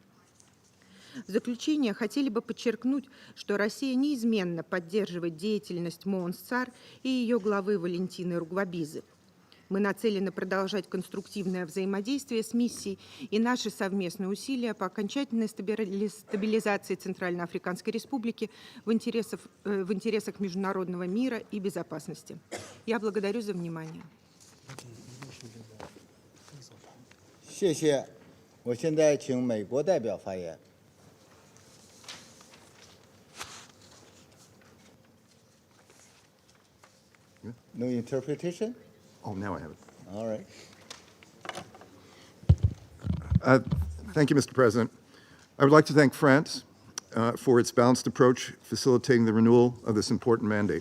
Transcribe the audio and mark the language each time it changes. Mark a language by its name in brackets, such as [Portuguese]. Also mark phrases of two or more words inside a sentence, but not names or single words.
[Russian] В заключение хотели бы подчеркнуть, что Россия неизменно поддерживает деятельность МООН СЦАР и ее главы Валентины Ругвабизы. Мы нацелены продолжать конструктивное взаимодействие с миссией и наши совместные усилия по окончательной стабилизации Центральноафриканской Республики в интересах международного мира и безопасности. Я благодарю за внимание. [Chinese] 谢谢。我现在请美国代表发言。 [English] No interpretation? Oh, now I have it. All right. Thank you, Mr. President. I would like to thank France for its balanced approach facilitating the renewal of this important mandate.